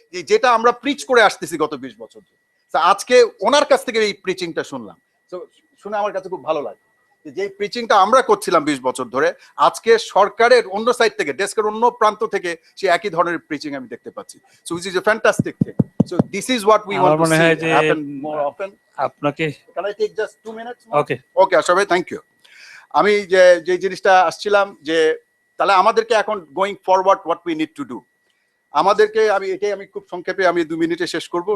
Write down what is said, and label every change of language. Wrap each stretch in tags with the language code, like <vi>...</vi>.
<bn>যেটা আমরা প্রিচ করে আসতেছি গত 20 বছর ধরে, আজকে ওনার কাছ থেকে এই প্রিচিংটা শুনলাম, তো শুনে আমার কাছে খুব ভালো লাগে যে প্রিচিংটা আমরা করছিলাম 20 বছর ধরে, আজকে সরকারের অন্য সাইড থেকে, ডেস্কের অন্য প্রান্ত থেকে সে একই ধরনের প্রিচিং আমি দেখতে পাচ্ছি।</bn> <en>So which is a fantastic thing. So this is what we want to see happen more often.</en> <bn>আপনাকে</bn> <en>Can I take just 2 minutes? Okay. Okay, Ashraf bhai, thank you.</en> <bn>আমি যে জিনিসটা আসছিলাম, যে তাহলে আমাদেরকে এখন</bn> <en>going forward what we need to do,</en> <bn>আমাদেরকে আমি খুব সংক্ষেপে আমি 2 মিনিটে শেষ করব।</bn>